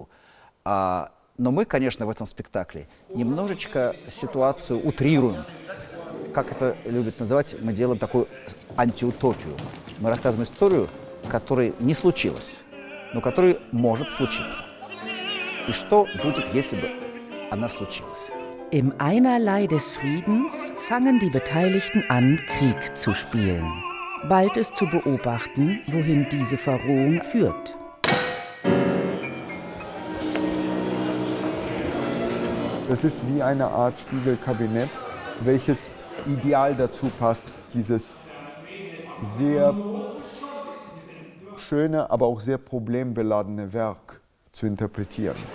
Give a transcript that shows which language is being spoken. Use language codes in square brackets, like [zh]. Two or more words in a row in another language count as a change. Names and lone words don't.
[ru] Но мы, конечно, в этом спектакле немножечко ситуацию утрируем. Как это любят называть, мы делаем такую антиутопию. Мы рассказываем историю, которая не случилась, но которая может случиться. И что будет, если бы она случилась? [de] Im Einerlei des Friedens fangen die Beteiligten an, Krieg zu spielen. Bald ist zu beobachten, wohin diese Verrohung führt. Das ist wie eine Art Spiegelkabinett, welches ideal dazu passt, dieses sehr schöne, aber auch sehr problembeladene Werk zu interpretieren.